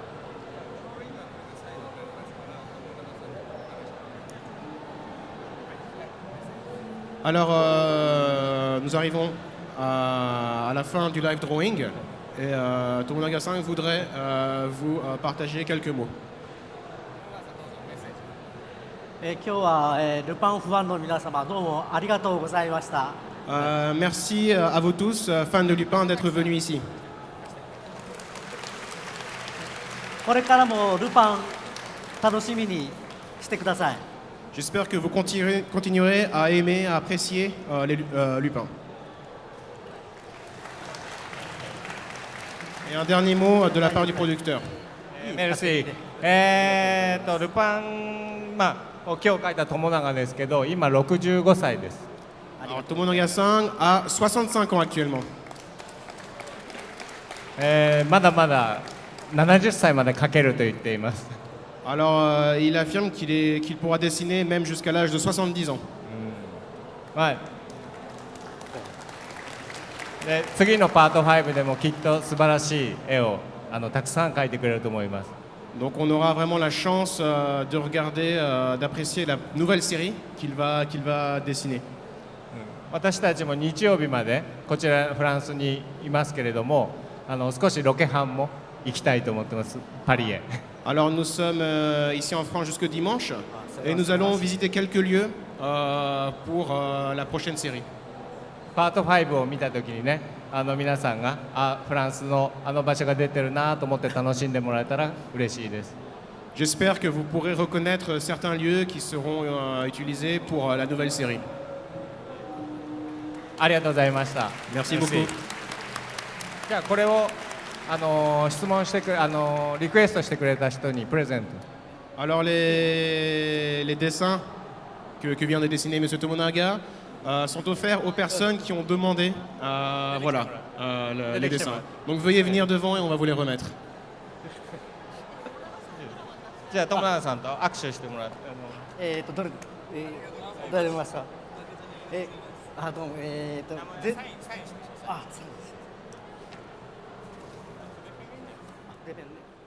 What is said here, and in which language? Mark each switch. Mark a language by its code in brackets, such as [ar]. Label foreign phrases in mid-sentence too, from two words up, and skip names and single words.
[fr] Alors, nous arrivons à la fin du [en] live drawing [fr] et Tomonaga-san voudrait vous partager quelques mots. [ja] 今日は、ルパンファンの皆様どうもありがとうございました。 [fr] Merci à vous tous, fans de Lupin, d'être venus ici. [ja] これからもルパン楽しみにしてください。 [fr] J'espère que vous continuerez à aimer, à apprécier Lupin. Et un dernier mot de la part du producteur. [ja] メルシー。ルパン、今日書いた友永ですけど、今65歳です。 [fr] Alors, Tomonaga-san a 65 ans actuellement. [ja] まだまだ70歳まで書けると言っています。 [fr] Alors, il affirme qu'il pourra dessiner même jusqu'à l'âge de 70 ans. [ja] はい。で、次のパート5でもきっと素晴らしい絵をたくさん描いてくれると思います。 [fr] Donc, on aura vraiment la chance de regarder, d'apprécier la nouvelle série qu'il va dessiner. [ja] 私たちも日曜日までこちらフランスにいますけれども、少しロケハンも行きたいと思ってます、パリへ。 [fr] Alors, nous sommes ici en France jusque dimanche et nous allons visiter quelques lieux pour la prochaine série. [ja] パート5を見たときにね、皆さんがフランスの場所が出てるなと思って楽しんでもらえたら嬉しいです。 [fr] J'espère que vous pourrez reconnaître certains lieux qui seront utilisés pour la nouvelle série. [ja] ありがとうございました。 [fr] Merci beaucoup. [ja] じゃあこれを質問してリクエストしてくれた人にプレゼント。 [fr] Alors, les dessins que vient de dessiner M. Tomonaga sont offerts aux personnes qui ont demandé voilà, les dessins. Donc, veuillez venir devant et on va vous les remettre. [ja] じゃあ友永さんと握手してもらって。どれ、誰見ました。どうもで、あ、そうです。